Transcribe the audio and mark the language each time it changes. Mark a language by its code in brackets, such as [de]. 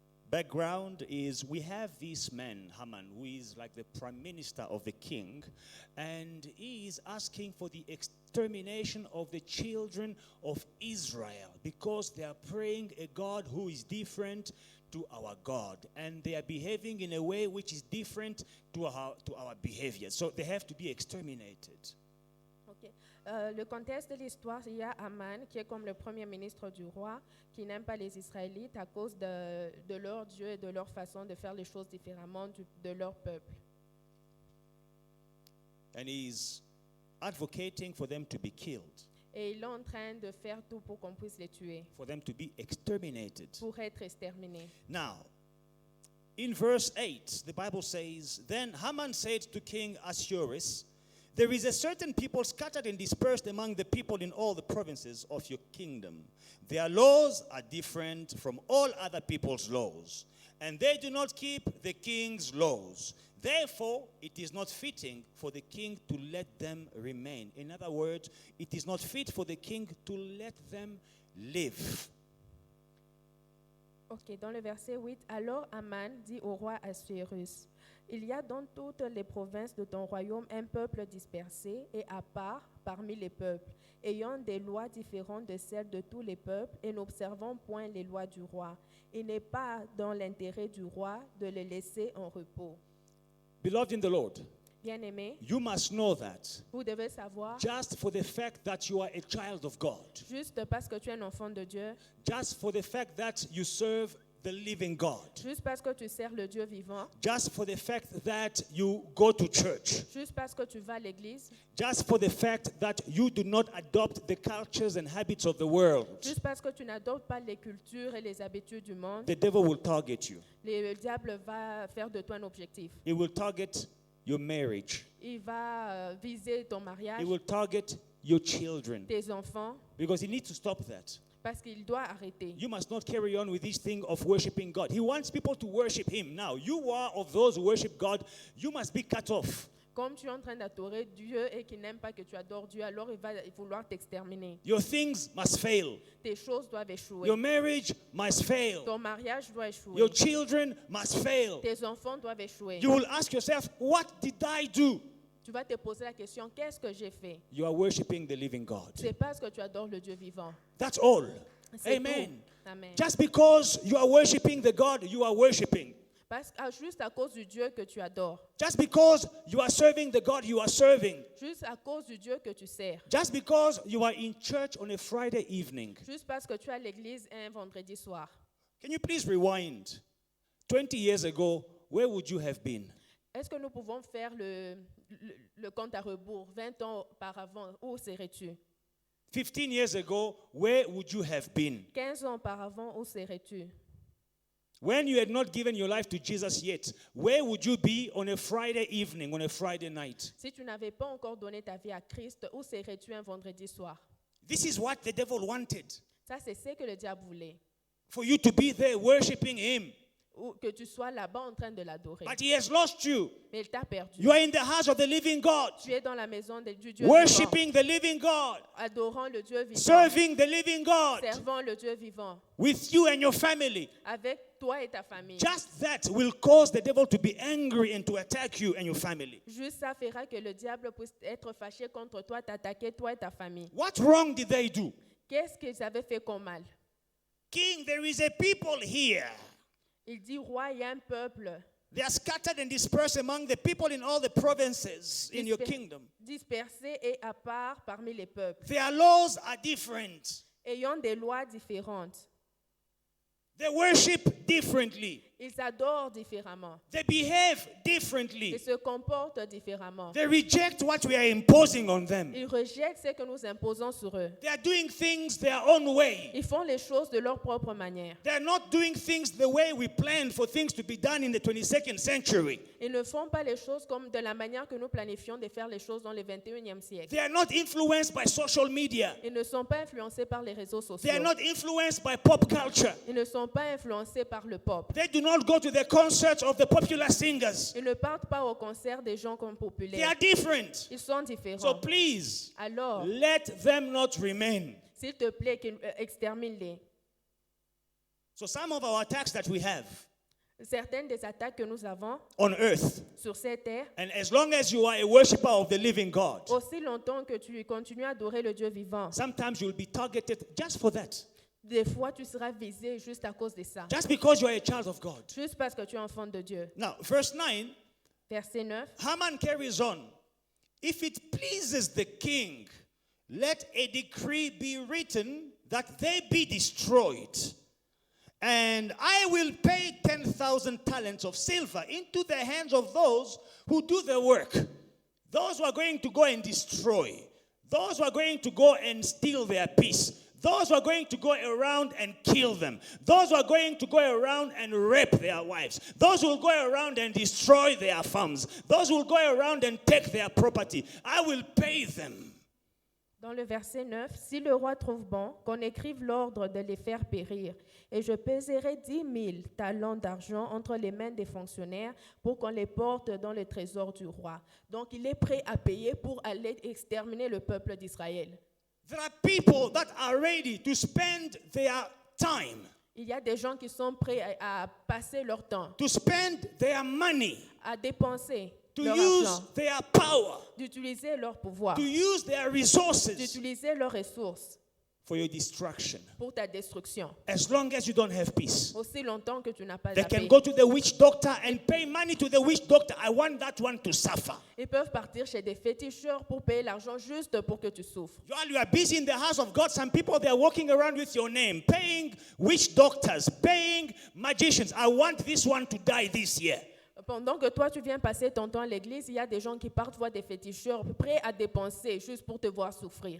[en] Background is we have this man, Haman, who is like the prime minister of the king, and he is asking for the extermination of the children of Israel because they are praying a God who is different to our God, and they are behaving in a way which is different to our behavior. So they have to be exterminated. Ok. [fr] Le contexte de l'histoire, il y a Aman qui est comme le premier ministre du roi, qui n'aime pas les Israélites à cause de leur Dieu et de leur façon de faire les choses différemment de leur peuple. [en] And he's advocating for them to be killed, [fr] Et il est en train de faire tout pour qu'on puisse les tuer, [en] for them to be exterminated. [fr] pour être exterminés. [en] Now, in verse 8, the Bible says, Then Haman said to King Ahasuerus, There is a certain people scattered and dispersed among the people in all the provinces of your kingdom. Their laws are different from all other people's laws, and they do not keep the king's laws. Therefore, it is not fitting for the king to let them remain. In other words, it is not fit for the king to let them live. [fr] Ok, dans le verset 8, alors Aman dit au roi Assuérus, il y a dans toutes les provinces de ton royaume un peuple dispersé et à part parmi les peuples, ayant des lois différentes de celles de tous les peuples et n'observant point les lois du roi. Il n'est pas dans l'intérêt du roi de les laisser en repos. [en] Beloved in the Lord, [fr] Bien-aimés, [en] you must know that [fr] vous devez savoir, [en] just for the fact that you are a child of God, [fr] juste parce que tu es un enfant de Dieu, [en] just for the fact that you serve the living God, [fr] juste parce que tu sers le Dieu vivant, [en] just for the fact that you go to church, [fr] juste parce que tu vas à l'église, [en] just for the fact that you do not adopt the cultures and habits of the world, [fr] juste parce que tu n'adoptes pas les cultures et les habitudes du monde, [en] the devil will target you. [fr] le diable va faire de toi un objectif. [en] He will target your marriage. [fr] Il va viser ton mariage, [en] He will target your children [fr] tes enfants, [en] because he needs to stop that. [fr] parce qu'il doit arrêter. [en] You must not carry on with this thing of worshiping God. He wants people to worship him. Now, you are of those who worship God, you must be cut off. [fr] Comme tu es en train d'adorer Dieu et qu'il n'aime pas que tu adores Dieu, alors il va vouloir t'exterminer. [en] Your things must fail. [fr] Tes choses doivent échouer. [en] Your marriage must fail. [fr] Ton mariage doit échouer. [en] Your children must fail. [fr] Tes enfants doivent échouer. [en] You will ask yourself, what did I do? [fr] Tu vas te poser la question, qu'est-ce que j'ai fait? [en] You are worshiping the living God. [fr] C'est parce que tu adores le Dieu vivant. [en] That's all. [fr] C'est [en] Amen. [fr] tout. Amen. [en] Just because you are worshiping the God you are worshiping. [fr] Juste à cause du Dieu que tu adores. [en] Just because you are serving the God you are serving. [fr] Juste à cause du Dieu que tu sers. [en] Just because you are in church on a Friday evening. [fr] Juste parce que tu es à l'église un vendredi soir. [en] Can you please rewind? 20 years ago, where would you have been? [fr] Est-ce que nous pouvons faire le compte à rebours 20 ans auparavant? Où serais-tu? [en] 15 years ago, where would you have been? [fr] 15 ans auparavant, où serais-tu? [en] When you had not given your life to Jesus yet, where would you be on a Friday evening, on a Friday night? [fr] Si tu n'avais pas encore donné ta vie à Christ, où serais-tu un vendredi soir? [en] This is what the devil wanted. [fr] Ça, c'est ce que le diable voulait. [en] For you to be there worshiping him. [fr] Ou que tu sois là-bas en train de l'adorer. [en] But he has lost you. [fr] Mais il t'a perdu. [en] You are in the house of the living God. [fr] Tu es dans la maison du Dieu [en] Worshiping [fr] vivant. [en] the living God. [fr] Adorant le Dieu vivant. [en] Serving the living God. [fr] Servant le Dieu vivant. [en] With you and your family. [fr] Avec toi et ta famille. [en] Just that will cause the devil to be angry and to attack you and your family. [fr] Juste ça fera que le diable puisse être fâché contre toi, t'attaquer toi et ta famille. [en] What wrong did they do? [fr] Qu'est-ce qu'ils avaient fait comme mal? [en] King, there is a people here. [fr] Il dit, roi, il y a un peuple [en] They are scattered and dispersed among the people in all the provinces in your kingdom. [fr] dispersé et à part parmi les peuples, [en] Their laws are different. [fr] ayant des lois différentes. [en] They worship differently. [fr] Ils adorent différemment. [en] They behave [fr] Ils [en] differently. [fr] se comportent différemment. [en] They reject what we are imposing on them. [fr] Ils rejettent ce que nous imposons sur eux. [en] They are doing things their own way. [fr] Ils font les choses de leur propre manière. [en] They are not doing things the way we planned for things to be done in the 22nd century. [fr] Ils ne font pas les choses comme de la manière que nous planifions de faire les choses dans le 21e siècle. [en] They are not influenced by social media. [fr] Ils ne sont pas influencés par les réseaux sociaux. [en] They are not influenced by pop culture. [fr] Ils ne sont pas influencés par le pop. [en] They do not go to the concerts of the popular singers. [fr] Ils ne partent pas au concert des gens comme [en] They [fr] populaires. [en] are different. [fr] Ils sont [en] So [fr] différents. [en] please, [fr] Alors, [en] let them not remain. [fr] s'il te plaît, extermine-les. [en] So some of our attacks that we have [fr] Certaines des attaques que nous avons [en] on earth, [fr] sur cette terre, [en] and as long as you are a worshiper of the living God, [fr] aussi longtemps que tu continues à adorer le Dieu vivant, [en] sometimes you'll be targeted just for that. [fr] des fois tu seras visé juste à cause de ça. [en] Just because you are a child of God. [fr] Juste parce que tu es enfant de Dieu. [en] Now, verse 9, [fr] Verset 9. [en] Haman carries on. If it pleases the king, let a decree be written that they be destroyed. And I will pay 10,000 talents of silver into the hands of those who do the work. Those who are going to go and destroy. Those who are going to go and steal their peace. Those who are going to go around and kill them. Those who are going to go around and rape their wives. Those who will go around and destroy their farms. Those who will go around and take their property. I will pay them. [fr] Dans le verset 9, si le roi trouve bon qu'on écrive l'ordre de les faire périr, et je pèserai 10 000 talents d'argent entre les mains des fonctionnaires pour qu'on les porte dans le trésor du roi. Donc il est prêt à payer pour aller exterminer le peuple d'Israël. [en] There are people that are ready to spend their time, [fr] Il y a des gens qui sont prêts à passer leur temps, [en] to spend their money, [fr] à dépenser [en] to [fr] leur [en] use [fr] argent, [en] their power, [fr] d'utiliser leur pouvoir, [en] to use their resources [fr] d'utiliser leurs ressources [en] for your destruction. [fr] pour ta destruction. [en] As long as you don't have peace. [fr] Aussi longtemps que tu n'as pas [en] They [fr] la [en] can [fr] paix. [en] go to the witch doctor and pay money to the witch doctor. I want that one to suffer. [fr] Ils peuvent partir chez des féticheurs pour payer l'argent juste pour que tu souffres. [en] While you are busy in the house of God, some people, they are walking around with your name, paying witch doctors, paying magicians. I want this one to die this year. [fr] Pendant que toi, tu viens passer ton temps à l'église, il y a des gens qui partent voir des féticheurs prêts à dépenser juste pour te voir souffrir.